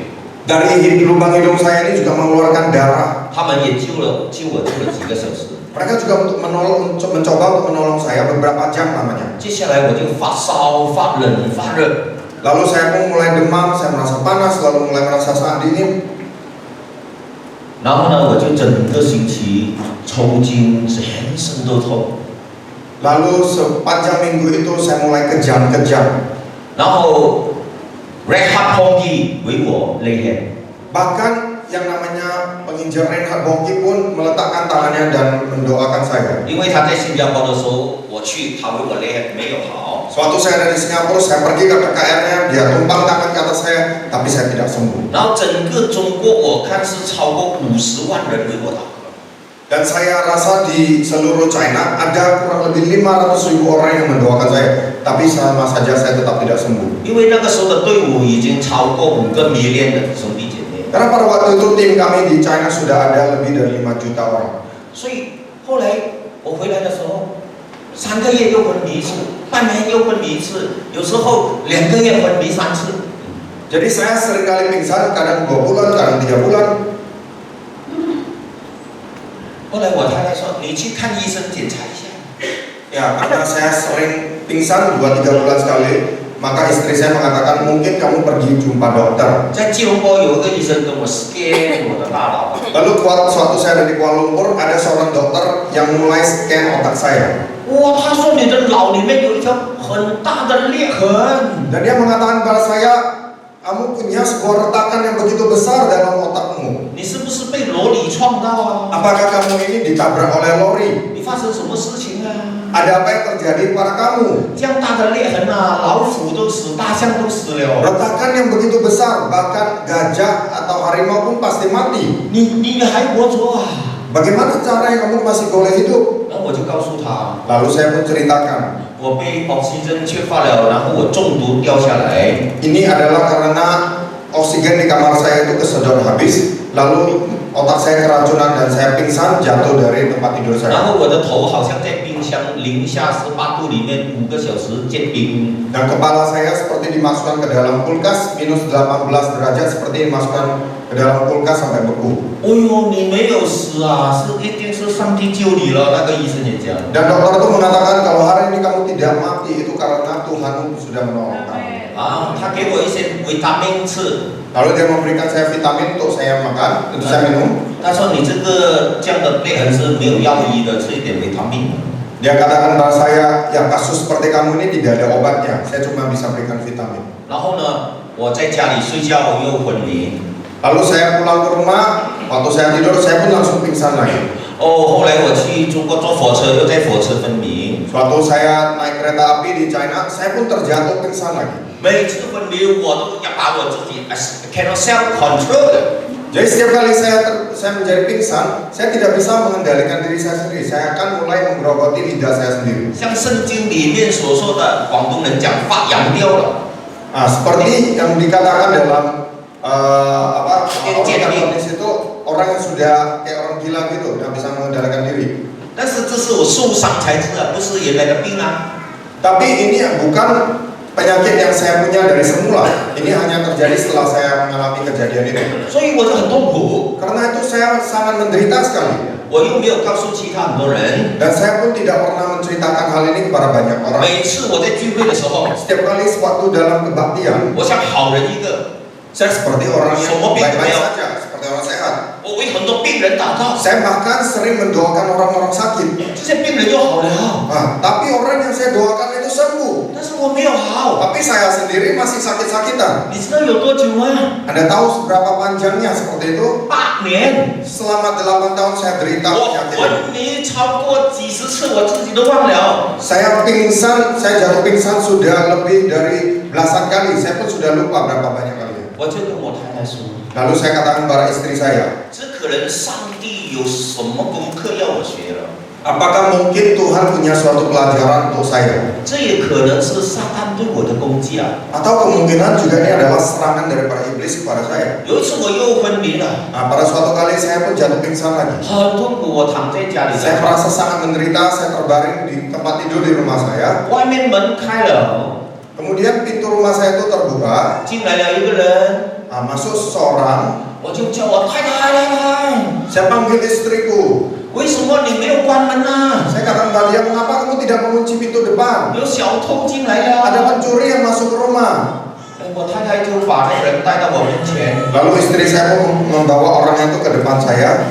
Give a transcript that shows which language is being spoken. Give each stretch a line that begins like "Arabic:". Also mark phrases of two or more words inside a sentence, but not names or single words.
Indonesian: Dari lubang hidung saya ini juga mengeluarkan darah.
Chinese: 他们也救我几个小时。
Indonesian: Mereka juga mencoba untuk menolong saya beberapa jam lamanya.
Chinese: 接下来我就发烧、发冷、发热。
Indonesian: Lalu saya pun mulai demam, saya merasa panas, lalu mulai merasa sangat dingin.
Chinese: 然后呢，我就整个星期抽筋，全身都痛。
Indonesian: Lalu sepanjang minggu itu saya mulai kejang-kejang.
Chinese: 然后 Rehab Hongki 为我勒黑。
Indonesian: Bahkan yang namanya penginjil Reinhard Bonnke pun meletakkan tangannya dan mendoakan saya.
Chinese: 因为他在新加坡的时候，我去，他为我勒黑没有好。
Indonesian: Suatu saya ada di Singapura, saya pergi ke KKR-nya, dia tumpang tangan ke atas saya, tapi saya tidak sembuh.
Chinese: 然后整个中国我看是超过50万人为我祷告。
Indonesian: Dan saya rasa di seluruh China ada kurang lebih 500.000 orang yang mendoakan saya, tapi sama saja saya tetap tidak sembuh.
Chinese: 因为那个时候的队伍已经超过5个million的兄弟姐妹。
Indonesian: Karena pada waktu itu tim kami di China sudah ada lebih dari 5 juta orang.
Chinese: 所以后来我回来的时候，3个月又昏迷1次，半年又昏迷1次，有时候2个月昏迷3次。
Indonesian: Jadi saya seringkali pingsan, kadang 2 bulan, kadang 3 bulan.
Chinese: 后来我太太说：“你去看医生检查一下。”
Indonesian: Ya, karena saya sering pingsan 2-3 bulan sekali, maka istri saya mengatakan mungkin kamu pergi jumpa dokter.
Chinese: 在吉隆坡有一个医生跟我 scan 我的大脑，
Indonesian: Lalu suatu saya ada di Kuala Lumpur, ada seorang dokter yang mulai scan otak saya.
Chinese: 哇，他说你的脑里面有一条很大的裂痕。
Indonesian: Dan dia mengatakan kepada saya, kamu punya sebuah retakan yang begitu besar dalam otakmu.
Chinese: 你是不是被罗里撞到啊？
Indonesian: Apakah kamu ini ditabrak oleh lori?
Chinese: 你发生什么事情啊？
Indonesian: Ada apa yang terjadi pada kamu?
Chinese: 这样大的裂痕啊，老虎都死，大象都死了。
Indonesian: Retakan yang begitu besar, bahkan gajah atau harimau pun pasti mati.
Chinese: 你还活着啊？
Indonesian: Bagaimana caranya kamu masih boleh hidup?
Chinese: 然后我就告诉他，
Indonesian: Lalu saya pun ceritakan,
Chinese: 我被oksigen缺乏了，然后我中毒掉下来。
Indonesian: ini adalah karena oksigen di kamar saya itu kesedot habis, lalu otak saya keracunan dan saya pingsan jatuh dari tempat tidur
Chinese: 然
Indonesian: saya.
Chinese: 后我的头好像在冰箱零下18度里面5个小时结冰。
Indonesian: Dan kepala saya seperti dimasukkan ke dalam kulkas minus 18 derajat, seperti dimasukkan ke dalam kulkas sampai beku.
Chinese: 哎呦，你没有死啊，是一定是上帝救你了。那个医生也讲。
Indonesian: Dan dokter itu mengatakan kalau hari ini kamu tidak mati itu karena Tuhan sudah menolong kamu.
Chinese: 啊，他给我一些维他命吃。
Indonesian: Lalu dia memberikan saya vitamin untuk saya makan, untuk saya minum.
Chinese: 他说你这个这样的裂痕是没有药医的，吃一点维他命。
Indonesian: Dia katakan kepada saya, ya kasus seperti kamu ini tidak ada obatnya, saya cuma bisa berikan vitamin.
Chinese: 然后呢，我在家里睡觉我又昏迷。
Indonesian: Lalu saya pulang ke rumah, waktu saya tidur saya pun langsung pingsan lagi.
Chinese: 后来我去中国坐火车，又在火车昏迷。
Indonesian: Suatu saya naik kereta api di China, saya pun terjatuh pingsan lagi.
Chinese: 每次昏迷，我都要把我自己
English: cannot self control
Chinese: 的。
Indonesian: Jadi setiap kali saya menjadi pingsan, saya tidak bisa mengendalikan diri saya sendiri. Saya akan mulai menggerogoti lidah saya sendiri.
Chinese: 像圣经里面所说的，广东人讲发羊吊了。
Indonesian: Nah, seperti yang dikatakan dalam itu orang yang sudah kayak orang gila gitu, nggak bisa mengendalikan diri.
Chinese: 但是这是我受伤才知道，不是原来的病啊。
Indonesian: Tapi ini bukan penyakit yang saya punya dari semula. Ini hanya terjadi setelah saya mengalami kejadian itu.
Chinese: 所以我就很痛苦。
Indonesian: Karena itu saya sangat menderita sekali.
Chinese: 我又没有告诉其他很多人。
Indonesian: Dan saya pun tidak pernah menceritakan hal ini kepada banyak orang.
Chinese: 每次我在聚会的时候，
Indonesian: Setiap kali waktu dalam kebaktian,
Chinese: 我像好人一个，
Indonesian: saya seperti orang yang Semua baik-baik pintu saja, seperti orang sehat.
Chinese: 我为很多病人祷告，
Indonesian: Saya bahkan sering mendoakan orang-orang sakit.
Chinese: 这些病人就好了。
Indonesian: Nah, tapi orang yang saya doakan itu sembuh.
Chinese: 但是我没有好。
Indonesian: Tapi saya sendiri masih sakit-sakitan.
Chinese: 你知道有多久吗？
Indonesian: Anda tahu seberapa panjangnya seperti itu?
Chinese: 8年。
Indonesian: Selama 8 tahun saya derita
Chinese: 我
Indonesian: penyakit.
Chinese: 昏迷超过几十次，我自己都忘了。
Indonesian: Saya pingsan, saya jatuh pingsan sudah lebih dari belasan kali. Saya pun sudah lupa berapa banyak kali.
Chinese: 我就跟我太太说，
Indonesian: Lalu saya katakan kepada istri saya,
Chinese: 这可能上帝有什么功课要我学了，
Indonesian: apakah mungkin Tuhan punya suatu pelajaran untuk saya?
Chinese: 这也可能是撒旦对我的攻击啊。
Indonesian: Atau kemungkinan juga ini adalah serangan daripada iblis kepada saya.
Chinese: 有一次我又昏迷了，
Indonesian: Nah, pada suatu kali saya pun jatuh pingsan lagi.
Chinese: 很痛苦，我躺在家里，
Indonesian: Saya merasa sangat menderita, saya terbaring di tempat tidur di rumah saya.
Chinese: 外面门开了，
Indonesian: Kemudian pintu rumah saya itu terbuka,
Chinese: 进来了一个人，
Indonesian: masuk seseorang.
Chinese: 我就叫我太太来，
Indonesian: Saya panggil istriku.
Chinese: 为什么你没有关门啊？
Indonesian: Saya katakan pada dia, mengapa kamu tidak mengunci pintu depan?
Chinese: 有小偷进来
Indonesian: Ada
Chinese: 了。
Indonesian: pencuri yang masuk ke rumah.
Chinese: 我太太就把那人带到我面前，
Indonesian: Lalu istri saya pun membawa orang itu ke depan saya.